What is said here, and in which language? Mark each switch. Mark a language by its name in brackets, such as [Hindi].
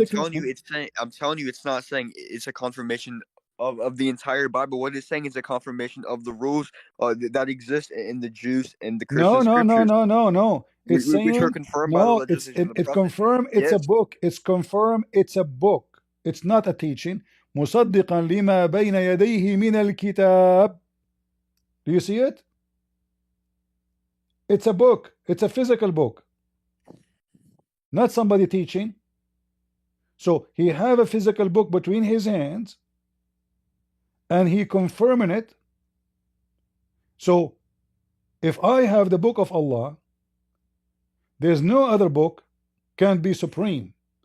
[English] I'm telling you, it's not saying it's a confirmation of the entire Bible. What it's saying is a confirmation of the rules that exist in the Jews and the Christian scriptures. No. It's saying which are confirmed by the legislation of the it's confirmed. It's a book. It's confirmed. It's a book. It's not a teaching. [Arabic] مصدقا لما بين يديه من الكتاب. [English] Do you see it? It's a book. It's a physical book, not somebody teaching. So he have a physical book between his hands, and he confirming it. So if I have the book of Allah, there's no other book can be supreme.